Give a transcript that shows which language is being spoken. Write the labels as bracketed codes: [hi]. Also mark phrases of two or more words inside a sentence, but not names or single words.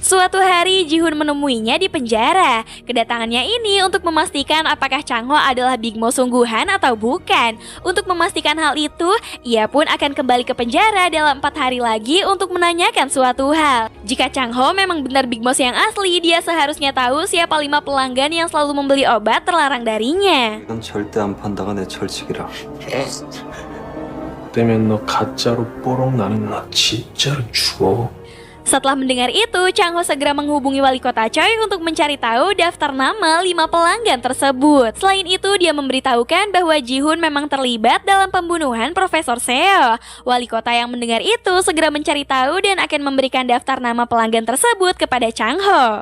[id] Suatu hari Ji-hoon menemuinya di penjara. Kedatangannya ini untuk memastikan apakah Chang-ho adalah Big Mouth sungguhan atau bukan. Untuk memastikan hal itu, ia pun akan kembali ke penjara dalam 4 hari lagi untuk menanyakan suatu hal. Jika Chang-ho memang benar Big Mouth yang asli, dia seharusnya tahu siapa 5 pelanggan yang selalu membeli obat terlarang darinya. [ko] 이건 절대 안 판다가 내 철칙이라. 때면 너 가짜로 뽀록 나는 나 진짜로 죽어. [id] Setelah mendengar itu, Chang-ho segera menghubungi wali kota Choi untuk mencari tahu daftar nama 5 pelanggan tersebut. Selain itu, dia memberitahukan bahwa Ji-hoon memang terlibat dalam pembunuhan Profesor Seo. Wali kota yang mendengar itu segera mencari tahu dan akan memberikan daftar nama pelanggan tersebut kepada Chang-ho.